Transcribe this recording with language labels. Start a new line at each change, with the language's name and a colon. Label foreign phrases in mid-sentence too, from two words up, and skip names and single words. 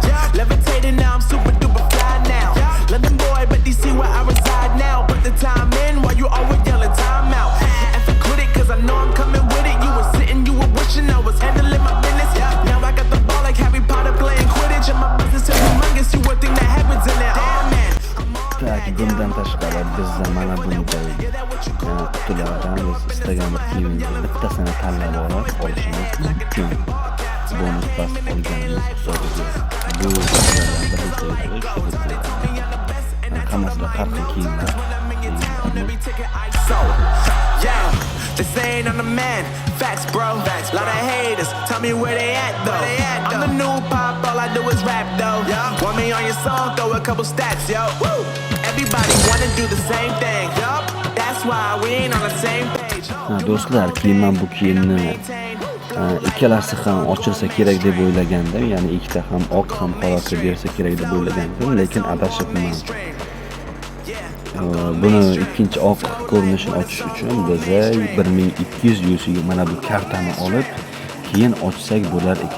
English: Levitating now, I'm super duper fly now. London boy, but DC where I reside now. Put the time in while you always yelling time out. And for quit it, cause I know I'm coming with it. You were sitting, you were wishing I was handling my business. Now I got the ball like Harry Potter playing Quidditch. And my business is humongous, you would think that happens in there. Damn man.
Uzbek: Tak, bundan tashqari bizda mana bunday qutilardan biz istagan bir kiyimni bittasini tanlab olishimiz mumkin. Bonus pas olganimiz hisobiga. Bu hammasida har xil kiyimlar.
English: They saying I'm the man, facts bro. Lot of haters, tell me where they at though. I'm the new pop, all I do is rap though. Want me on your song, throw a couple stats, yo. Everybody wanna do the same thing, yup. That's why we ain't on the same page.
Uzbek: Do'stlar, kiyimman bu kiyimni ikkalasi ham ochilsa kerak deb o'ylagandim. Ya'ni ikkita ham oq ham qorasi bersa kerak deb o'ylagandim, lekin adashibman. Buni ikkinchi oq ko'rinishini ochish uchun biz 1200 UC mana bu kartani olib, keyin ochsak bo'lar ekan.